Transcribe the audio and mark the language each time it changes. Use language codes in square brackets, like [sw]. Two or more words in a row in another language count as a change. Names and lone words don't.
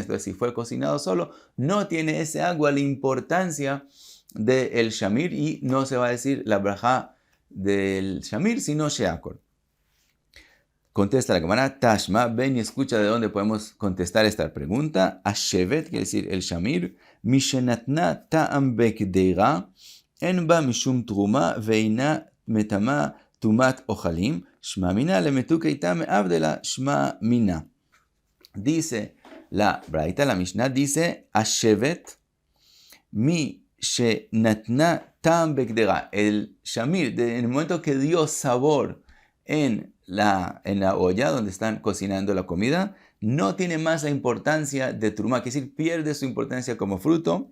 [es] Entonces, si fue cocinado solo, no tiene ese agua la importancia del shamir y no se va a decir la brajá del shamir, sino sheakol. Contesta la Gemara, Tashma, ven y escucha de dónde podemos contestar esta pregunta. [he] Ashevet, [es] quiere decir el shamir, [he] משנתנה טעם בקדרה אין בה משום תרומה ואינה מטמאה טומאת אוכלין, [arc] שמע מינה למתוקי טעמא עבדא לה שמע מינה. [es] Dice la Braita, la Mishnah, dice, [he] השבת משנתנה טעם בקדרה, [es] el shamir, en el momento que dio sabor en la olla donde están cocinando la comida, no tiene más la importancia de truma, que es decir, pierde su importancia como fruto.